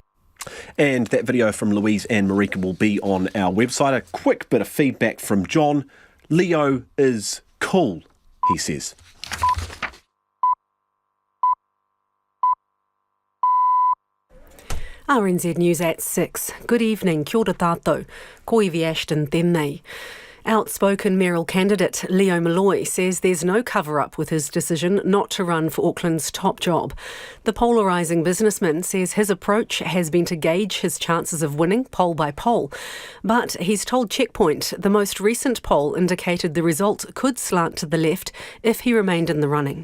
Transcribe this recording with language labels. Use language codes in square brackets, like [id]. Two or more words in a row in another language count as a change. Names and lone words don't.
[en] And that video from Louise and Marika will be on our website. A quick bit of feedback from John. Leo is cool, he says. RNZ News at 6. Good evening, [mi] kia ora tātou. Ko iwi Ashton tēnei. [en] Outspoken mayoral candidate Leo Malloy says there's no cover-up with his decision not to run for Auckland's top job. The polarising businessman says his approach has been to gauge his chances of winning poll by poll. But he's told Checkpoint the most recent poll indicated the result could slant to the left if he remained in the running.